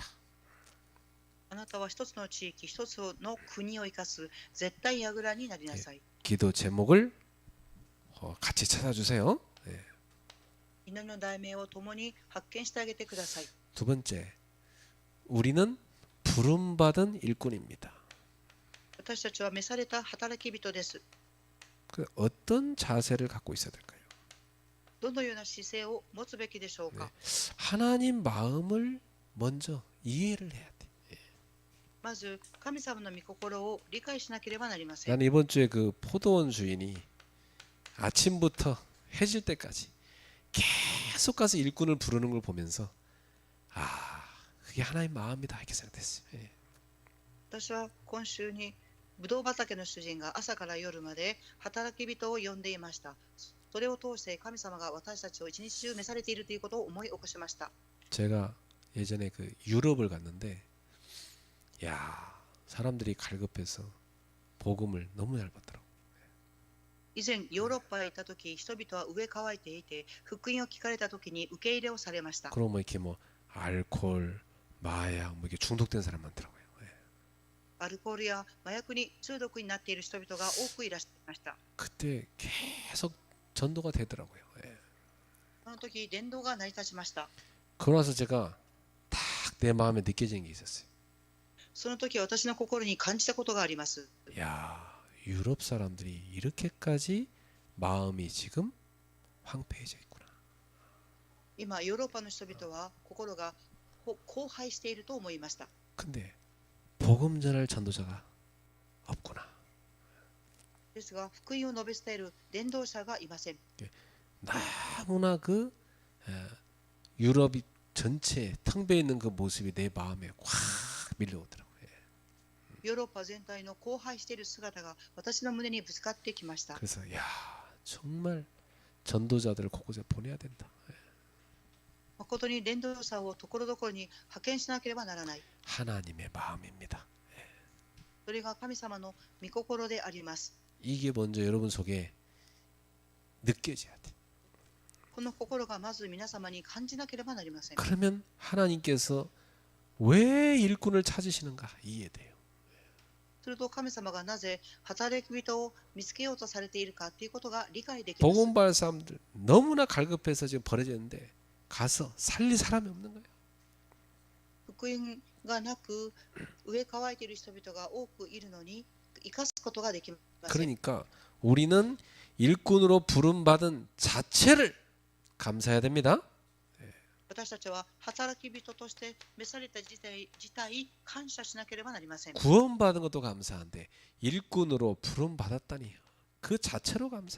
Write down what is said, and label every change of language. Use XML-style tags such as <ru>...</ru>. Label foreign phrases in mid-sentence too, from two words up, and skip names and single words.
<ja>あなたは一つの地域、一つの国を生かす絶対櫓になりなさい。</ja> <ko>기도 제목을 같이 찾아주세요.</ko> <ja>祈りの題名を共に発見してあげてください。</ja> <ko>두 번째, 우리는 부름받은 일꾼입니다.</ko> <ja>私たちは召された働き人です。</ja> <ko>그 어떤 자세를 갖고 있어야 될까요?</ko> <ja>どのような姿勢を持つべきでしょうか。</ja> <ko>하나님 마음을 먼저 이해를 해야 돼.</ko> <ja>まず神様の御心を理解しなければなりません。</ja> <ko>나는 이번 주에 그 포도원 주인이 아침부터 해질 때까지 계속 가서 일꾼을 부르는 걸 보면서 그게 하나님 마음이다 이렇게 생각했어요.</ko> <ja>私は今週にブドウ畑の主人が朝から夜まで働き人を呼んでいました。それを通して神様が私たちを一日中召されているということを思い起こしました。</ja> <ko>제가 예전에 그 유럽을 갔는데 야 사람들이 갈급해서 복음을 너무 잘 받더라고.</ko> <ja>以前ヨーロッパへ行った時、人々は飢え渇いていて、福音を聞かれた時に受け入れをされました。</ja> <ko>그럼 뭐 이렇게 뭐 알코올, 마약 뭐 이렇게 중독된 사람 많더라고요.</ko> <ja>アルコールや麻薬に中毒になっている人々が多くいらっしゃいました。</ja> <ko>그때 계속 전도가 되더라고요.</ko> <ja>その時伝道が成り立ちました。</ja> <ko>그러고 나서 제가 딱 내 마음에 느껴지는 게 있었어요.</ko> <ja>その時私の心に感じたことがあります。</ja> <ko>야, 유럽 사람들이 이렇게까지 마음이 지금 황폐해져 있구나.</ko> <ja>今ヨーロッパの人々は心が荒廃していると思いました。</ja> <ko>근데 복음 전할 전도자가 없구나.</ko> <ja>ですが福音を述べ伝える伝道者がいません。</ja> <ko>너무나 그 유럽이 전체에 텅 비어 있는 그 모습이 내 마음에 확 밀려오더라고요.</ko> <ja>ヨーロッパ全体の荒廃している姿が私の胸にぶつかってきました。</ja> <ko>그래서 야, 정말 전도자들을 곳곳에 보내야 된다.</ko> <ja>誠に伝道者をところどころに派遣しなければならない。</ja> <ko>하나님의 마음입니다.</ko> <ja>それが神様の御心であります。</ja> <ko>이게 먼저 여러분 속에 느껴져야 돼.</ko> <ja>この心がまず皆様に感じなければなりません。</ja> <ko>그러면 하나님께서 왜 일꾼을 찾으시는가 이해돼요.</ko> <ja>すると神様がなぜ働き人を見つけようとされているかということが理解できます。</ja> <ko>복음 받을 사람들 너무나 갈급해서 지금 버려졌는데 가서 살릴 사람이 없는 거예요.</ko> <ja>福音がなく上乾いている人々が多くいるのに生かすことができません。</ja> <ko>그러니까 우리는 일꾼으로 부름받은 자체를 감사해야 됩니다.</ko> <ja>私たちは働き人として召された自体感謝しなければなりません。</ja> <ko>구원받은 것도 감사한데 일꾼으로 부름받았다니 그 자체로 감사.</ko>